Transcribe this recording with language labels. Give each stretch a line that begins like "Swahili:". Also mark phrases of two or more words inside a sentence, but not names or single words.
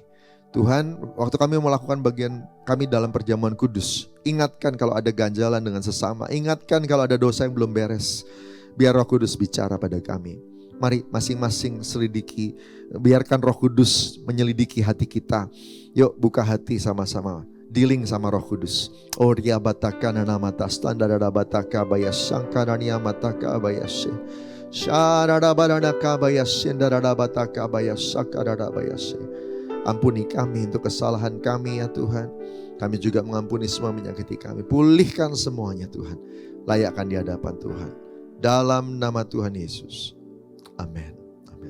Indonesian: Tuhan, waktu kami melakukan bagian kami dalam perjamuan kudus, ingatkan kalau ada ganjalan dengan sesama, ingatkan kalau ada dosa yang belum beres. Biar Roh Kudus bicara pada kami. Mari masing-masing selidiki, biarkan Roh Kudus menyelidiki hati kita. Yuk buka hati sama-sama, dealing sama Roh Kudus. Oria bataka nanamata standara bataka bayasangkarania mataka bayashe. Syarada baranaka bayasendara bataka bayasakarada bayashe. Ampuni kami untuk kesalahan kami ya Tuhan. Kami juga mengampuni semua menyakiti kami. Pulihkan semuanya Tuhan. Layakkan di hadapan Tuhan. Dalam nama Tuhan Yesus. Amin. Amin.